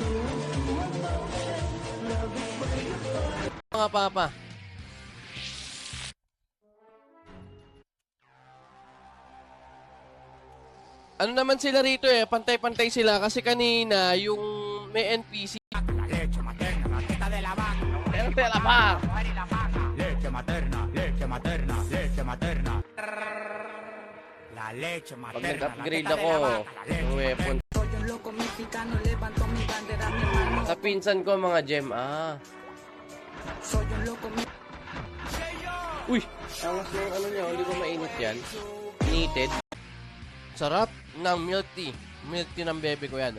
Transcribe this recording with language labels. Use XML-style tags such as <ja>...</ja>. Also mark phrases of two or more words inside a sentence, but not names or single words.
<tl>Mga papa. Ano naman sila rito eh, pantay-pantay sila kasi kanina yung may NPC.</tl> <es>Leche materna, teta de la vaca. Leche materna, leche materna, leche materna.</es> <tl>Pag nag-upgrade ako ng weapon. Sa pinsan ko mga gem. Uy! Angas na yung ano niya. Hindi ko mainit yan. Needed. Sarap ng</tl> <en>milk tea. Milk tea</en> <tl>ng bebe ko yan.</tl>